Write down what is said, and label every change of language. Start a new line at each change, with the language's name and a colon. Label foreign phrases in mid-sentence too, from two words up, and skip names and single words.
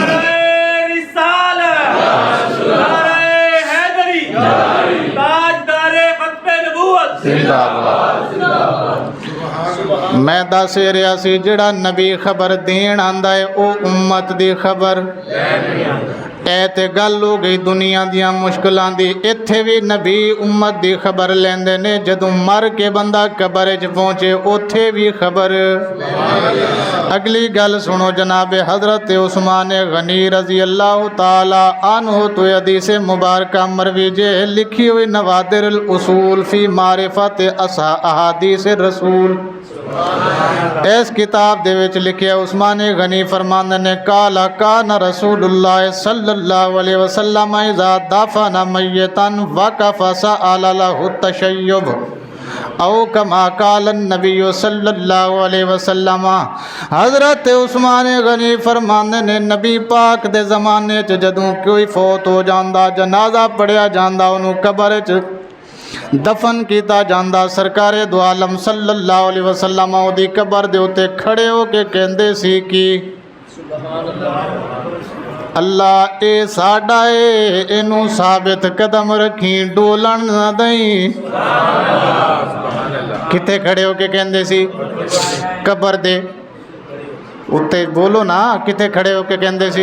Punjabi: میں دس رہا سی جیہڑا نبی خبر دین آندا ہے وہ امت دی خبر اے تے گل ہو گئی دنیا دیاں مشکلاں دی. ایتھے بھی نبی امت دی خبر لیندے نے، جدوں مر کے بندہ قبر چ پہنچے اوتھے بھی خبر. اگلی گل سنو جناب حضرت عثمان غنی
Arabic: رضی اللہ تعالیٰ عنہ
Punjabi: تو حدیث مبارک مروی جے لکھی ہوئی
Arabic: نوادر الاصول فی معرفۃ احادیث الرسول.
Punjabi: اس کتاب دے وچ لکھیا عثمان غنی فرماندے نے
Arabic: قال کان رسول اللہ صلی اللہ علیہ وسلم اذا دفن میتا وقف سال لہ التثبیت او کما قال النبی صلی اللہ علیہ وسلم.
Punjabi: حضرت عثمان غنی فرماندے نے نبی پاک دے زمانے چ جدوں کوئی فوت ہو جاندا، جنازہ پڑھیا جاندا، انہوں نے قبر چ دفن کیا جاتا، سرکارِ دو عالم
Arabic: صلی اللہ علیہ وسلم
Punjabi: اوہدی قبر دے اتے کھڑے ہو کے کہندے سی کہ اللہ اے ساڈا اے، اینوں ثابت قدم رکھی، ڈولن نہ دئی. کتھے کھڑے ہو کے کہندے سی? قبر دے اتے بولو نہ، کتھے کھڑے ہو کے کہندے سی?